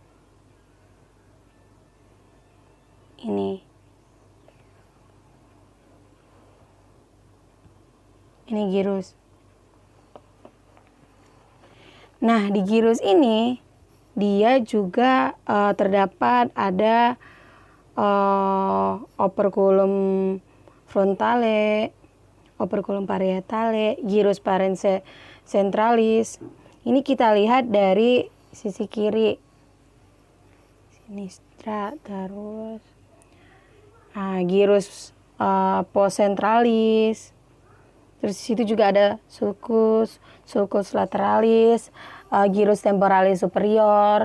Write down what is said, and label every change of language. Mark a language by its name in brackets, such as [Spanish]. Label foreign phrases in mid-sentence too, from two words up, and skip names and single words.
[Indonesian] Ini gyrus. Nah, di gyrus ini dia juga terdapat ada [Latin] operculum frontale, operculum parietale, gyrus parencentralis. [Indonesian] Ini kita lihat dari sisi kiri. Sinistra, terus [Latin] gyrus postcentralis. [Indonesian] Terus di situ juga ada [Latin] sulcus lateralis, gyrus temporalis superior.